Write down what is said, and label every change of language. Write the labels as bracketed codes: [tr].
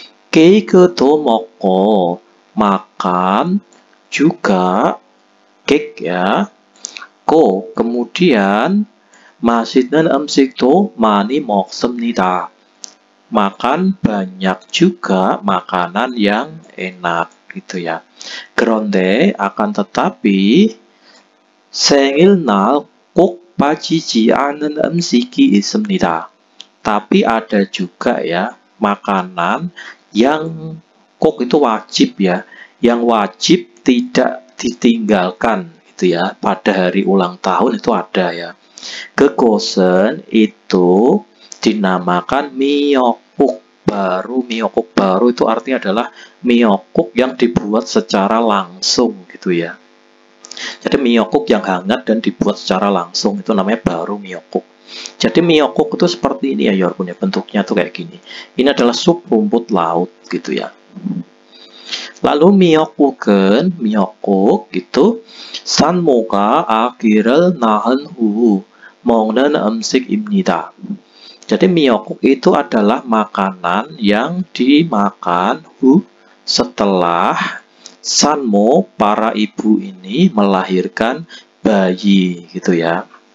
[ko] 케이크도 먹고, [id] makan juga cake ya. [ko] Kemudian 맛있는 음식도 많이 먹습니다. [id] Makan banyak juga makanan yang enak gitu ya. [ko] 그런데 [id] akan tetapi [ko] 생일날 꼭 빠지지 않는 음식이 있습니다. [id] Tapi ada juga ya makanan yang kok itu wajib ya, yang wajib tidak ditinggalkan itu ya pada hari ulang tahun itu ada ya. [ko] 그것은 [id] itu dinamakan miyeokguk baru. Miyeokguk baru itu artinya adalah miyeokguk yang dibuat secara langsung gitu ya. Jadi miyeokguk yang hangat dan dibuat secara langsung itu namanya baru miyeokguk. Jadi miyeokguk itu seperti ini ya, bentuknya tuh kayak gini. Ini adalah sup rumput laut gitu ya. [ko] Lalu miyeokguk itu 산모가 아기를 낳은 후 먹는 음식입니다. [id] Jadi miyeokguk itu adalah makanan yang dimakan setelah sanmo, para ibu ini melahirkan bayi gitu ya.